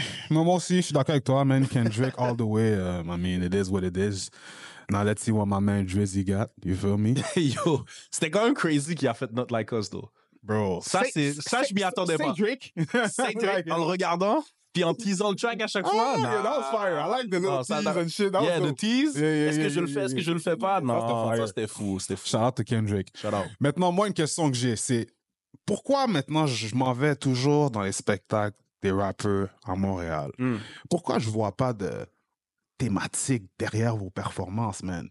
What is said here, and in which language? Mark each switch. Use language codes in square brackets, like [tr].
[fr] Moi aussi, je suis d'accord avec toi, man. [en] Kendrick all the way. I mean, it is what it is. Now let's see what my man Drizzy got. You feel me? [fr] Yo, c'était quand même crazy qu'il a fait Not Like Us, though. [en] Bro. [fr] Ça, je m'y attendais pas. C'est Drake. En le regardant, puis en teasant le track à chaque fois. [en] Yeah, that was fire. I like the little tease and shit. That Yeah, was the tease. Yeah, [fr] Est-ce que je le fais? Est-ce que je le fais pas? Non, ça, c'était fou. [en] Shout out to Kendrick. Shout out. [fr] Maintenant, moi, une question que j'ai, c'est pourquoi maintenant je m'en vais toujours dans les spectacles des rappeurs à Montréal? Pourquoi je vois pas de thématique derrière vos performances, man?